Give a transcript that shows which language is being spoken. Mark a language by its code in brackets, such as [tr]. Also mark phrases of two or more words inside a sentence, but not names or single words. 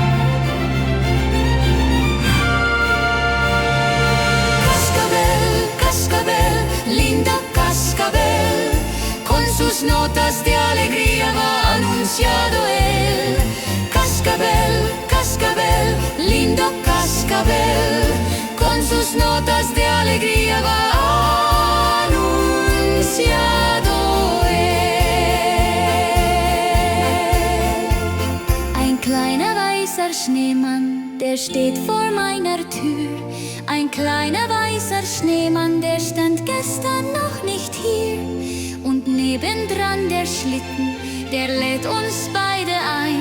[es] Cascabel, lindo cascabel, con sus notas de alegría va anunciado él. Cascabel, lindo cascabel, con sus notas de alegría va anunciado él. [de] Ein kleiner weißer Schneemann, der steht vor meiner Tür. Ein kleiner weißer Schneemann, der stand gestern noch nicht hier. Und nebendran der Schlitten, der lädt uns beide ein.